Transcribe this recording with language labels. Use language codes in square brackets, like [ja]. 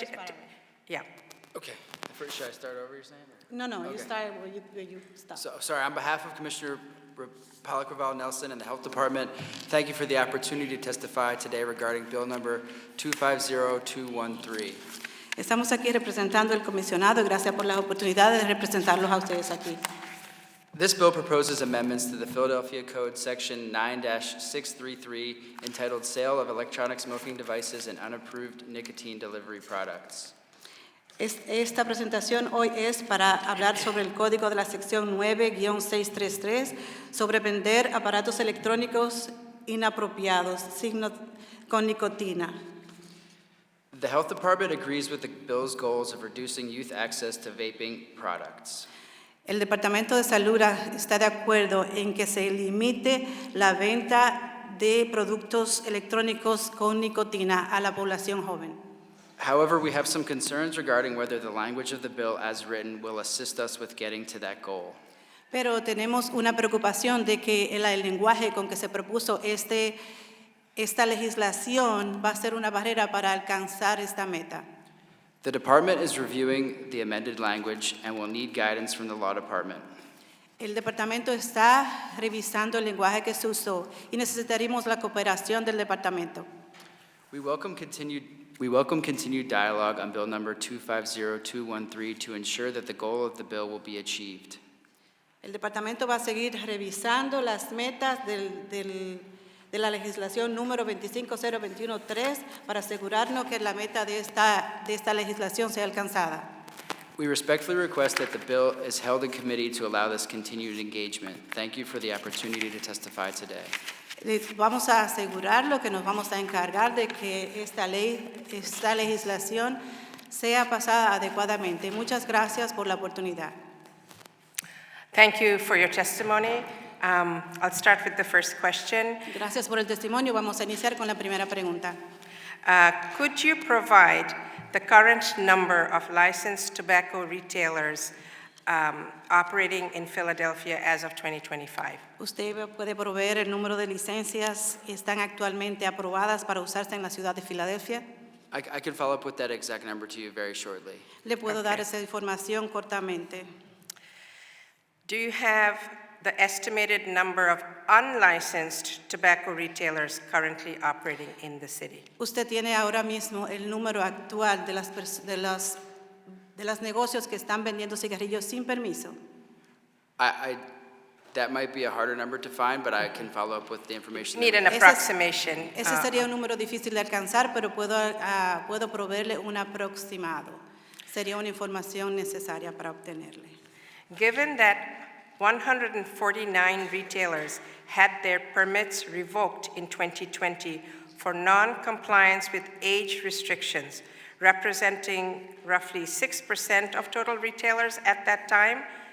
[en] First paragraph. yeah. Okay. Should I start over, you're saying? or- No, you Okay. start where you stop. So, sorry, on behalf of Commissioner Pollock Raval Nelson and the Health Department, thank you for the opportunity to testify today regarding Bill Number 250213. [es] Estamos aquí representando al comisionado y gracias por la oportunidad de representarlos a ustedes aquí. [en] This bill proposes amendments to the Philadelphia Code Section 9-633 entitled Sale of Electronic Smoking Devices and Unapproved Nicotine Delivery Products. [es] Esta presentación hoy es para hablar sobre el código de la sección 9-633 sobre vender aparatos electrónicos inapropiados con nicotina. [en] The Health Department agrees with the bill's goals of reducing youth access to vaping products. [es] El Departamento de Salud está de acuerdo en que se limite la venta de productos electrónicos con nicotina a la población joven. [en] However, we have some concerns regarding whether the language of the bill as written will assist us with getting to that goal. [es] Pero tenemos una preocupación de que el lenguaje con que se propuso esta legislación va a ser una barrera para alcanzar esta meta. [en] The department is reviewing the amended language and will need guidance from the law department. [es] El departamento está revisando el lenguaje que se usó y necesitaremos la cooperación del departamento. [en] We welcome continued dialogue on Bill Number 250213 to ensure that the goal of the bill will be achieved. [es] El departamento va a seguir revisando las metas de la legislación número 25021-3 para asegurarnos que la meta de esta legislación sea alcanzada. [en] We respectfully request that the bill is held in committee to allow this continued engagement. Thank you for the opportunity to testify today. [es] Vamos a asegurarlo que nos vamos a encargar de que esta legislación sea pasada adecuadamente. Muchas gracias por la oportunidad. [en] Thank you for your testimony. I'll start with the first question. [es] Gracias por el testimonio. Vamos a iniciar con la primera pregunta. [en] Could you provide the current number of licensed tobacco retailers operating in Philadelphia as of 2025? [es] ¿Usted puede proveer el número de licencias que están actualmente aprobadas para usarse en la ciudad de Filadelfia? [en] I can follow up with that exact number to you very shortly. [es] Le puedo dar [en] Okay. [es] esa información cortamente. [en] Do you have the estimated number of unlicensed tobacco retailers currently operating in the city? [es] ¿Usted tiene ahora mismo el número actual de los negocios que están vendiendo cigarrillos sin permiso? [en] That might be a harder number to find, but I can follow up with the information. that Need an we- approximation. [es] Ese sería un número difícil de alcanzar, pero puedo proveerle un aproximado. Sería una información necesaria para obtenerle. [en] Given that 149 retailers had their permits revoked in 2020 for non-compliance with age restrictions, representing roughly 6% of total retailers at that time,